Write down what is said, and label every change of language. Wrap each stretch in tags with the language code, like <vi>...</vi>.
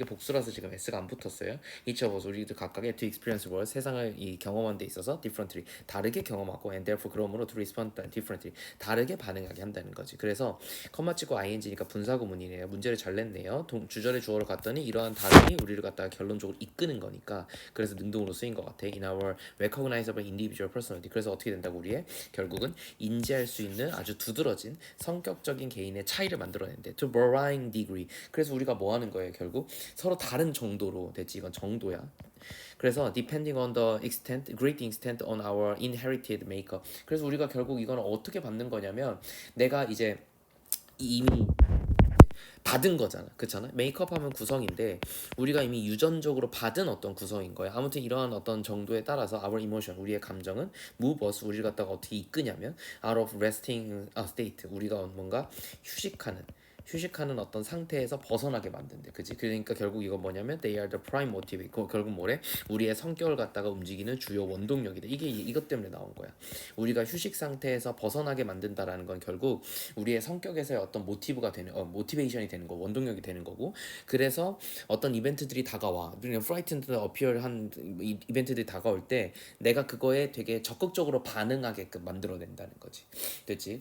<ko>이게 복수라서 지금 S가 안 붙었어요.</ko> <en>each of us</en> <ko>우리들 각각의</ko> <en>to experience world</en> <ko>세상을 이 경험하는 데 있어서 differently 다르게 경험하고</ko> <en>and therefore</en> <ko>그러므로</ko> <en>to respond differently</en> <ko>다르게 반응하게 한다는 거지. 그래서 컴마 찍고 ing니까 분사구문이네요. 문제를 잘 냈네요. 주절의 주어로 갔더니 이러한 다름이 우리를 갖다가 결론적으로 이끄는 거니까 그래서 능동으로 쓰인 것 같아.</ko> <en>in our recognizable individual personality.</en> <ko>그래서 어떻게 된다고 우리의 결국은 인지할 수 있는 아주 두드러진 성격적인 개인의 차이를 만들어낸대.</ko> <en>To varying degree.</en> <ko>그래서 우리가 뭐 하는 거예요? 결국 서로 다른 정도로 됐지. 이건 정도야. 그래서</ko> <en>depending on the great extent on our inherited makeup.</en> <ko>그래서 우리가 결국 이건 어떻게 받는 거냐면 내가 이제 이미 받은 거잖아. 그렇잖아. 메이크업 하면 구성인데 우리가 이미 유전적으로 받은 어떤 구성인 거야. 아무튼 이러한 어떤 정도에 따라서</ko> <en>our emotion,</en> <ko>우리의 감정은</ko> <en>move us,</en> <ko>우리를 갖다가 어떻게 이끄냐면</ko> <en>out of resting state,</en> <ko>우리가 뭔가 휴식하는 어떤 상태에서 벗어나게 만든대. 그지? 그러니까 결국 이건 뭐냐면</ko> <en>they are the prime motive.</en> <ko>결국 뭐래? 우리의 성격을 갖다가 움직이는 주요 원동력이다. 이게 이것 때문에 나온 거야. 우리가 휴식 상태에서 벗어나게 만든다라는 건 결국 우리의 성격에서의 어떤 모티브가 되는 모티베이션이 되는 거, 원동력이 되는 거고. 그래서 어떤 이벤트들이 다가와. 그냥 프라이튼드 어피얼한 이벤트들이 다가올 때 내가 그거에 되게 적극적으로 반응하게끔 만들어낸다는 거지. 됐지?</ko>